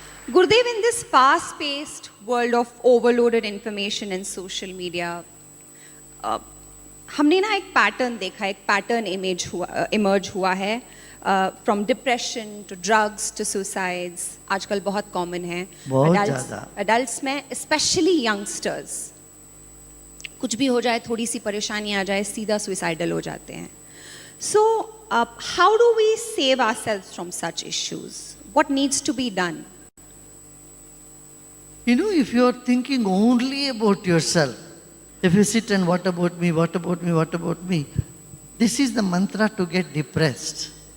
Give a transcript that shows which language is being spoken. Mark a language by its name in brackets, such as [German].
[English] Gurudev, in this fast-paced world of overloaded information and social media, [Hindi] हमने ना एक pattern देखा, एक पैटर्न इमर्ज हुआ है। [English] from depression to drugs to suicides [Hindi] आजकल बहुत [English] Common है। [Hindi] एडल्ट्स में, स्पेशली यंगस्टर्स, कुछ भी हो जाए, थोड़ी सी परेशानी आ जाए, सीधा सुसाइडल हो जाते हैं। [English] So, how do we save ourselves from such issues? What needs to be done? You know, if you are thinking only about yourself, if you sit and what about me, what about me, what about me, this is the mantra to get depressed.